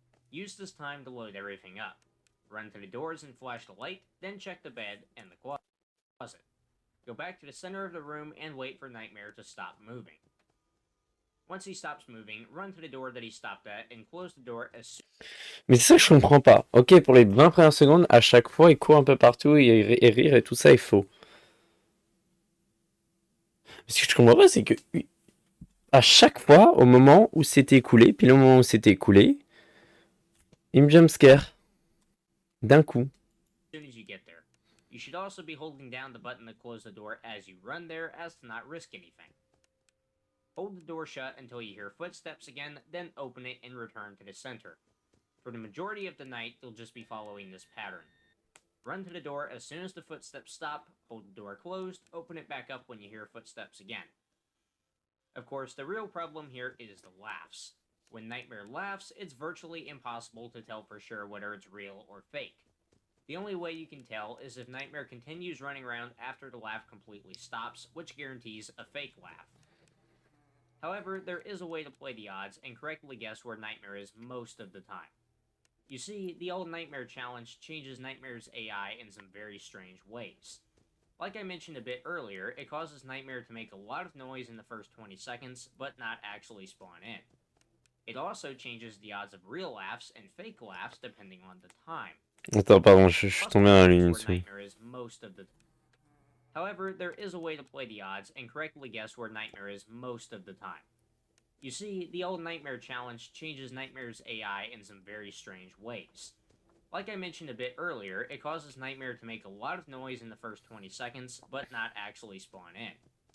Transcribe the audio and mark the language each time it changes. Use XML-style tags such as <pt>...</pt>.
<en>Use this time to load everything up. Run to the doors and flash the light, then check the bed and the closet. Go back to the center of the room and wait for Nightmare to stop moving. Once he stops moving, run to the door that he stopped at and close the door as soon.</en> <fr>Mais c'est ça que je comprends pas. Ok, pour les 20 premières secondes, à chaque fois, il court un peu partout et rire et tout ça est faux. Mais ce que je comprends pas, c'est que à chaque fois, au moment où c'était écoulé, puis le moment où c'était écoulé, il me jumpscare. D'un coup.</fr> <en>soon as you get there. You should also be holding down the button to close the door as you run there as to not risk anything. Hold the door shut until you hear footsteps again, then open it and return to the center. For the majority of the night, you'll just be following this pattern. Run to the door as soon as the footsteps stop, hold the door closed, open it back up when you hear footsteps again. Of course, the real problem here is the laughs. When Nightmare laughs, it's virtually impossible to tell for sure whether it's real or fake. The only way you can tell is if Nightmare continues running around after the laugh completely stops, which guarantees a fake laugh. However, there is a way to play the odds and correctly guess where Nightmare is most of the time. You see, the old Nightmare challenge changes Nightmare's AI in some very strange ways. Like I mentioned a bit earlier, it causes Nightmare to make a lot of noise in the first 20 seconds, but not actually spawn in. It also changes the odds of real laughs and fake laughs depending on the time.</en> <fr>Attends, pardon, je suis tombé dans la lune une seconde.</fr> <en>Nightmare is most of the However, there is a way to play the odds and correctly guess where Nightmare is most of the time. You see, the old Nightmare challenge changes Nightmare's AI in some very strange ways. Like I mentioned a bit earlier, it causes Nightmare to make a lot of noise in the first 20 seconds, but not actually spawn in.</en>